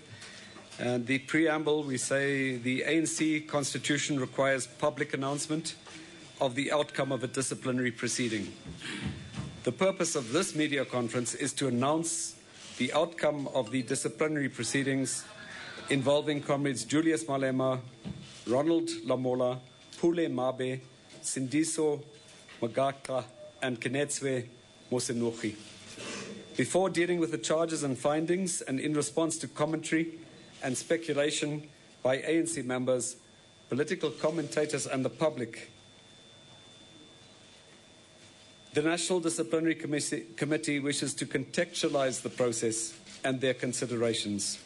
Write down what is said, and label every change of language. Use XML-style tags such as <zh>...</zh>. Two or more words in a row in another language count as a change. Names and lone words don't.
<en>And the preamble, we say the ANC constitution requires public announcement of the outcome of a disciplinary proceeding. The purpose of this media conference is to announce the outcome of the disciplinary proceedings involving comrades Julius Malema, Ronald Lamola, Pule Mabe, Sindiso Magaka, and Kenetswe Mosenogi. Before dealing with the charges and findings, and in response to commentary and speculation by ANC members, political commentators, and the public, the National Disciplinary Committee wishes to contextualize the process and their considerations.</en>